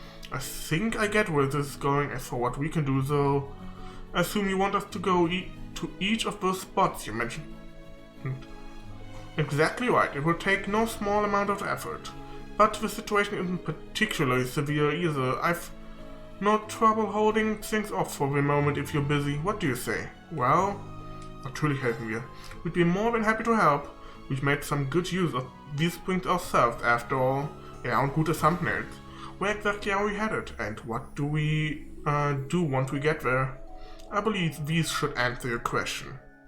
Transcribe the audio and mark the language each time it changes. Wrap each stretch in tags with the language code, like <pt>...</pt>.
<en>I think I get where this is going. As for what we can do though, I assume you want us to go to each of those spots you mentioned. Exactly right, it will take no small amount of effort. But the situation isn't particularly severe either. I've no trouble holding things off for the moment if you're busy. What do you say?</en> <de>Well, natürlich helfen wir.</de> <en>We'd be more than happy to help. We've made some good use of these springs ourselves after all.</en> <de>Ja, und gute Thumbnails.</de> <en>Where exactly are we headed? And what do we do once we get there? I believe these should answer your question.</en>